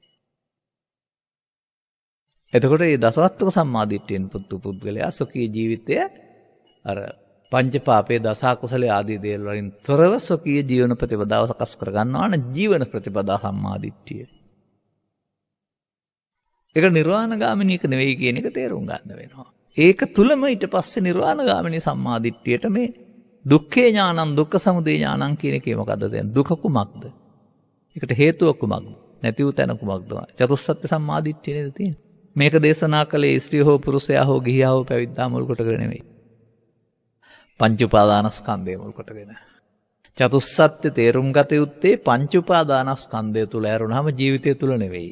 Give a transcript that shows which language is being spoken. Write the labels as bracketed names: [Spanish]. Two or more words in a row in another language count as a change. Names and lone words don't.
[Sinhala] එතකොට මේ දසවස්තුක සම්මාදිට්ඨියෙන් පුද්ගලයා සොකී ජීවිතය අර පංචපාපේ දස කුසල ආදී දේවල් වලින් තොරව සොකී ජීවන ප්‍රතිපදාව සකස් කර ගන්නවා න ජීවන ප්‍රතිපදා සම්මාදිට්ඨිය. ඒක නිර්වාණගාමිනී එක නෙවෙයි කියන එක තේරුම් ගන්න වෙනවා. ඒක තුලම ඊට පස්සේ නිර්වාණගාමිනී සම්මාදිට්ඨියට මේ [Pali] දුක්ඛේ ඥානං දුක්ඛ සමුදය ඥානං [Sinhala] කියන එකේ මොකද්ද දැන්? දුක කුමක්ද? ඒකට හේතුව කුමක්ද? නැති වූ තැන කුමක්ද? චතුස්සත්‍ය සම්මාදිට්ඨිය නේද තියෙන්නේ. මේක දේශනා කළේ ස්ත්‍රී හෝ පුරුෂයා හෝ ගිහියා හෝ පැවිද්දා මුල් කොටගෙන නෙවෙයි. පංච උපාදානස්කන්ධය මුල් කොටගෙන. චතුස්සත්‍ය තේරුම් ගත යුත්තේ පංච උපාදානස්කන්ධය තුල ඇරුණාම ජීවිතය තුල නෙවෙයි.